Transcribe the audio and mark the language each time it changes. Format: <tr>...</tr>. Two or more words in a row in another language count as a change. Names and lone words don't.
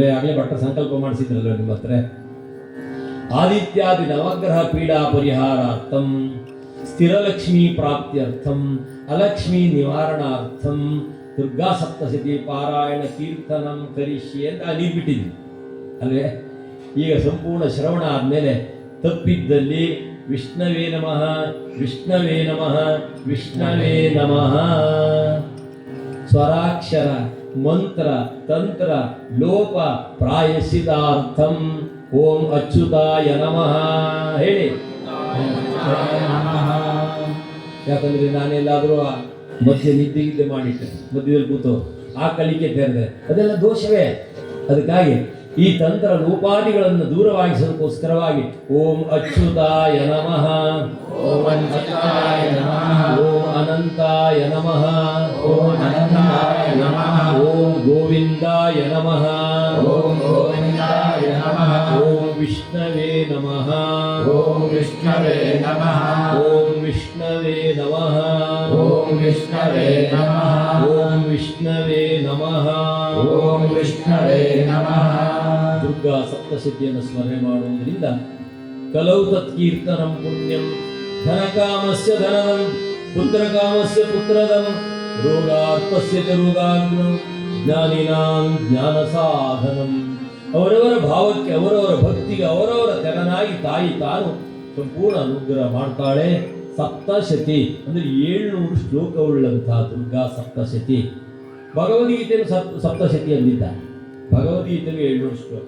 <kn>ಆಗಲೇ ಭಟ್ಟ ಸಂಕಲ್ಪ ಮಾಡಿಸಿದ್ರಲ್ವ ನಿಮ್ಮ ಹತ್ರ.</kn> <sa>ಆದಿತ್ಯಾದಿ ನವಗ್ರಹ ಪೀಡಾ ಪರಿಹಾರಾರ್ಥಂ, ಸ್ಥಿರಲಕ್ಷ್ಮೀ ಪ್ರಾಪ್ತ್ಯರ್ಥಂ, ಅಲಕ್ಷ್ಮೀ ನಿವಾರಣಾರ್ಥಂ ದುರ್ಗಾ ಸಪ್ತಶತಿ ಪಾರಾಯಣ ಕೀರ್ತನಂ ಕರಿಷ್ಯೆ</sa> <kn>ಅಂತ ನೀಡ್ಬಿಟ್ಟಿದ್ವಿ ಅಲ್ವೇ? ಈಗ ಸಂಪೂರ್ಣ ಶ್ರವಣ ಆದಮೇಲೆ ತಪ್ಪಿದ್ದಲ್ಲಿ</kn> <sa>ವಿಷ್ಣವೇ ನಮಃ, ವಿಷ್ಣವೇ ನಮಃ, ವಿಷ್ಣವೇ ನಮಃ, ಸ್ವರಾಕ್ಷರ, ಮಂತ್ರ, ತಂತ್ರ, ಲೋಪ ಪ್ರಾಯಶ್ಚಿತಾರ್ಥಂ ಓಂ ಅಚ್ಯುತಾಯ ನಮಃ ಹೇಳಿ.</sa> <kn>ಯಾಕಂದ್ರೆ ನಾನೆಲ್ಲಾದರೂ ಮಧ್ಯೆ ನಿದ್ದೆ ಮಾಡಿಟ್ಟೆ, ಮಧ್ಯದಲ್ಲಿ ಕೂತು ಆ ಕಲಿಕೆ ತೆರೆದೆ, ಅದೆಲ್ಲ ದೋಷವೇ. ಅದಕ್ಕಾಗಿ ಈ ತಂತ್ರ ಲೋಪಾದಿಗಳನ್ನು ದೂರವಾಗಿಸೋದಕ್ಕೋಸ್ಕರವಾಗಿ</kn> <sa>ಓಂ ಅಚ್ಯುತಾಯ ನಮಃ, ಓಂ ಅಚ್ಯುತಾಯ ನಮಃ, ಓಂ ಅನಂತಾಯ ನಮಃ, ಓಂ ಅನಂತಾಯ ನಮಃ, ಓಂ ಗೋವಿಂದಾಯ ನಮಃ, ಓಂ ಗೋವಿಂದಾಯ ನಮಃ, ಓಂ ವಿಷ್ಣವೇ ನಮಃ, ಓಂ ವಿಷ್ಣವೇ ನಮಃ, ಓಂ ವಿಷ್ಣವೇ ನಮಃ, ಓಂ ವಿಷ್ಣವೇ ನಮಃ, ಓಂ ವಿಷ್ಣವೇ ನಮಃ, ಓಂ ವಿಷ್ಣವೇ ನಮಃ.</sa> <kn>ದುರ್ಗಾ ಸಪ್ತಶತಿಯನ್ನು ಸ್ಮರಣೆ ಮಾಡುವುದರಿಂದ</kn> <sa>ಕಲೌ ತತ್ಕೀರ್ತನಂ ಪುಣ್ಯಂ, ಧನಕಾಮಸ್ಯ ಧನದಂ, ಪುತ್ರಕಾಮಸ್ಯ ಪುತ್ರದಂ, ರೋಗಾರ್ಥಸ್ಯ ಚ ರೋಗಾಗ್ನಂ, ಜ್ಞಾನಿನಾಂ ಜ್ಞಾನ ಸಾಧನಂ.</sa> <kn>ಅವರವರ ಭಾವಕ್ಕೆ, ಅವರವರ ಭಕ್ತಿಗೆ ಅವರವರ ತೆರನಾಗಿ ತಾಯಿ ತಾನು ಸಂಪೂರ್ಣ ಅನುಗ್ರಹ ಮಾಡ್ತಾಳೆ. ಸಪ್ತಶತಿ ಅಂದರೆ 700 ಶ್ಲೋಕವುಳ್ಳಂತಹ ದುರ್ಗಾ ಸಪ್ತಶತಿ. ಭಗವದ್ಗೀತೆಯನ್ನು ಸಪ್ತಶತಿ ಅಂದಿದ್ದಾರೆ, ಭಗವದ್ಗೀತೆಗೆ 700 ಶ್ಲೋಕ.</kn>